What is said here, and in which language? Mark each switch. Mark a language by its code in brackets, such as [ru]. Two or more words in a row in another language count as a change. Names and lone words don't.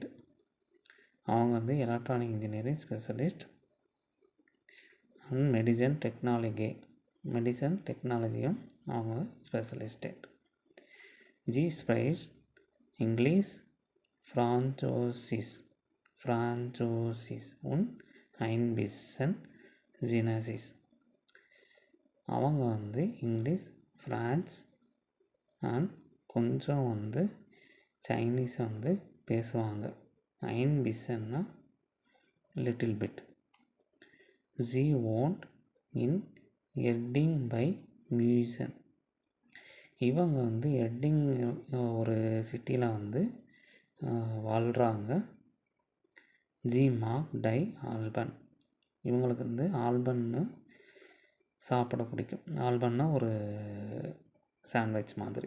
[ta] அவங்க [en] electronic engineering specialist and medicine technology [ta] அவங்க ஸ்பெஷலிஸ்ட். [de] Sie spricht Englisch, Französisch und ein bisschen Chinesisch. [ta] அவங்க [en] English, France and [ta] கொஞ்சம் சைனீஸ் பேசுவாங்க. [de] ein bissen [ta] னா [en] little bit. [de] ஜி wohnt in Erding bei München. [ta] இவங்க எர்டிங் ஒரு சிட்டியில் வாழ்கிறாங்க. [de] Sie mag die Alpen. [ta] இவங்களுக்கு ஆல்பன்னு சாப்பிட பிடிக்கும். ஆல்பன்னா ஒரு சாண்ட்விச் மாதிரி.